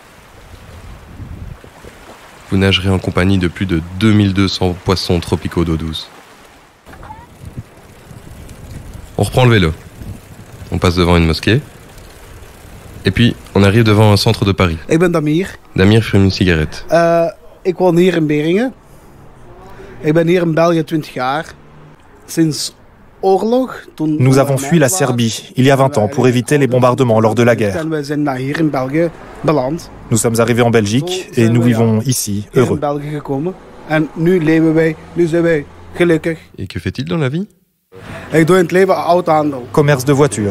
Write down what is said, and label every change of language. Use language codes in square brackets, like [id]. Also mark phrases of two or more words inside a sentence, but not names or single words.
[fr] Vous nagerez en compagnie de plus de 2200 poissons tropicaux d'eau douce. On reprend le vélo. On passe devant une mosquée. Et puis, on arrive devant un centre de Paris. [nl] Ik ben Damir. [fr] Damir fume une cigarette. [nl] Ik woon hier in Beringen. Ik ben hier in België 20 jaar. Sinds oorlog. [fr] Nous avons fui la Serbie il y a 20 ans pour éviter les bombardements lors de la guerre. Nous sommes arrivés en Belgique et nous vivons ici, heureux. Et que fait-il dans la vie ? Commerce de voitures.